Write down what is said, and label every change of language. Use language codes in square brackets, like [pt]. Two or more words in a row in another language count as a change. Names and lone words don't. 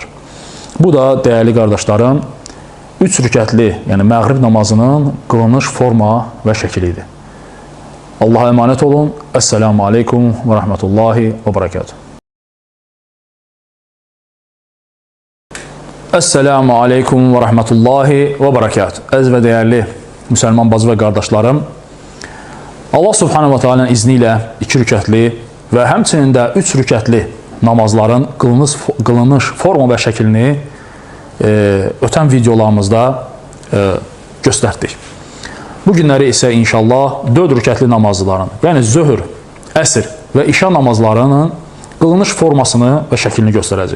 [az] Bu da, dəyərli qardaşlarım, 3 rükətli, yəni məğrib namazının qılınış forma və şəkilidir. [tr] Allah'a emanet olun. [ar] السلام عليكم ورحمة الله وبركاته. السلام عليكم ورحمة الله وبركاته. [az] Əziz və dəyərli müsəlman bacı və qardaşlarım, Allah [ar] سبحانه وتعالى [az] izni ilə 2 rükətli və həmçinin də 3 rükətli namazların qılınış forma və şəklini ötən videolarımızda göstərdik. Bu günləri isə inşallah 4 rükətli namazların, yəni zöhr, əsr və işa namazlarının qılınış formasını və şəklini göstərəcək.